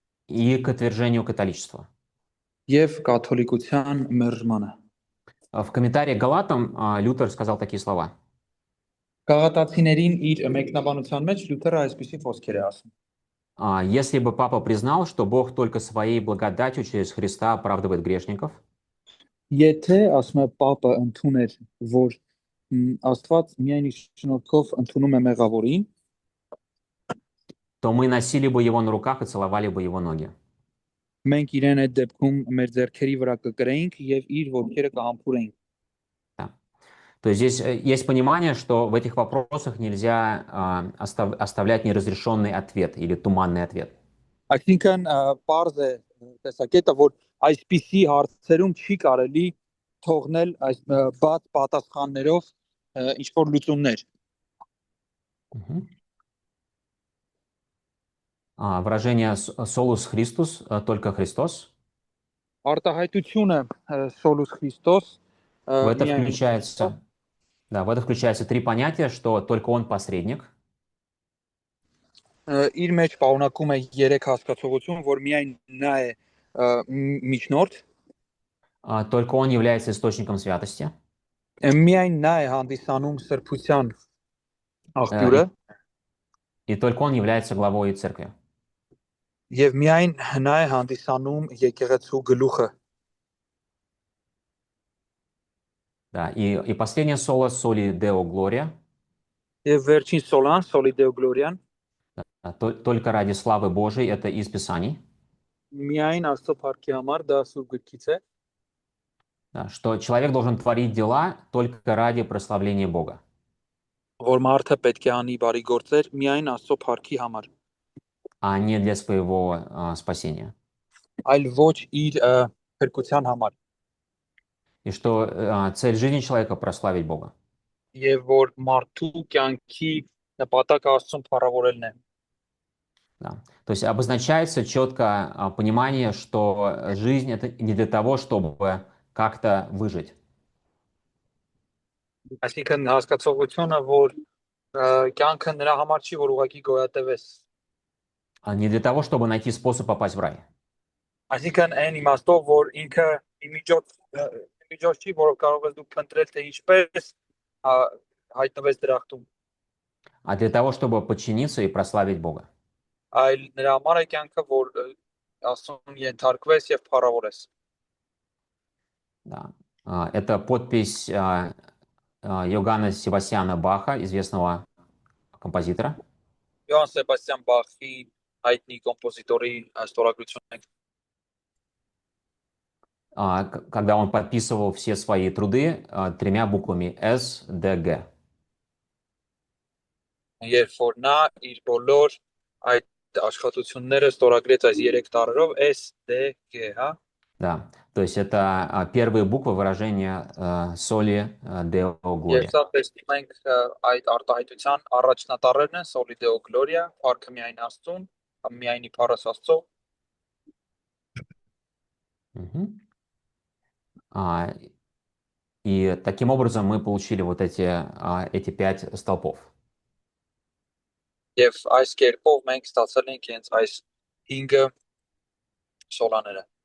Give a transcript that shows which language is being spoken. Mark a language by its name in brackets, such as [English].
[Russian] и к отвержению католичества. [Armenian] Եվ կաթոլիկության մերժմանը։ [Russian] В комментарии к Галатам Лютер сказал такие слова. [Armenian] Գաղատացիներին իր մեկնաբանության մեջ Լյութերը այսպիսի խոսքեր է ասում։ [Russian] Если бы папа признал, что Бог только своей благодатью через Христа оправдывает грешников, [Armenian] Եթե ասում է Պապը ընդուներ, որ Աստված միայն իր շնորհքով ընդունում է մեղավորին, [Russian] то мы носили бы его на руках и целовали бы его ноги. [Armenian] մենք իրեն այդ դեպքում մեր ձեռքերի вրա կկրեինք եւ իր ոտքերը կհամբուրեինք։ [Russian] То есть здесь есть понимание, что в этих вопросах нельзя оставлять неразрешенный ответ или туманный ответ. [Armenian] Այսինքն պարզ է տեսակետը, որ այսպիսի հարցերում չի կարելի թողնել այս բաց պատասխաններով ինչ որ լուծումներ։ [Russian] Выражение «solus Christus», только Христос. [Armenian] Արտահայտությունը solus Christos [Russian] В это включается, да, в это включается три понятия, что только он посредник. [Armenian] Իր մեջ պարունակում է երեք հասկացողություն, որ միայն նա է միջնորդ, [Russian] только он является источником святости. [Armenian] Միայն նա է հանդիսանում սրբության աղբյուրը, [Russian] и только он является главой церкви. [Armenian] Եվ միայն նա է հանդիսանում եկեղեցու գլուխը։ [Russian] Да, и последнее соло «Soli Deo Gloria». [Armenian] Եվ վերջին սոլան, «Soli Deo Gloria»-ն, [Russian] только ради славы Божией, это из Писаний. [Armenian] Միայն Աստծո փառքի համար դա սուրբ գրքից է։ [Russian] Да, что человек должен творить дела только ради прославления Бога, [Armenian] Որ մարդը պետք է անի բարի գործեր միայն Աստծո փառքի համար, [Russian] а не для своего спасения. [Armenian] այլ ոչ իր փրկության համար, [Russian] И что цель жизни человека прославить Бога. [Armenian] եւ որ մարդու կյանքի նպատակը Աստծուն փառավորելն է։ [Russian] Да. То есть обозначается четко понимание, что жизнь это не для того, чтобы как-то выжить, [Armenian] Այսինքն հասկացողությունը, որ կյանքը նրա համար չի, որ ուղղակի գոյատևես։ [Russian] а не для того, чтобы найти способ попасть в рай, [Armenian] Այսինքն այն իմաստով, որ ինքը իմիջոց չի, որով կարող ես դու փնտրել, թե ինչպես հայտնվես դրախտում, [Russian] а для того, чтобы подчиниться и прославить Бога. [Armenian] այլ նրա համար է կյանքը, որ Աստծուն ենթարկվես եւ փառավորես։ [Russian] Да. Это подпись Йоганна Себастьяна Баха, известного композитора. [Armenian] Յոհան Սեբաստիան Բախի հայտնի կոմպոզիտորի ստորագրությունն է։ [Russian] Когда он подписывал все свои труды тремя буквами С, Д, Г. [Armenian] Երբ որ նա իր բոլոր այդ աշխատությունները ստորագրեց այս 3 տառերով S, D, G, հա։ [Russian] Да, то есть это первые буквы выражения соли Deo [Armenian] Եվ [Latin] Gloria. [Armenian] սա տեսնում ենք այդ արտահայտության առաջնատառերն են Soli Deo Gloria, փառքը միայն Աստծուն, միայնի փառս Աստծո։ Мгм. [Russian] И таким образом мы получили вот эти 5 столпов. [Armenian] Եվ այս կերպով մենք ստացել ենք հենց այս 5 սոլաները։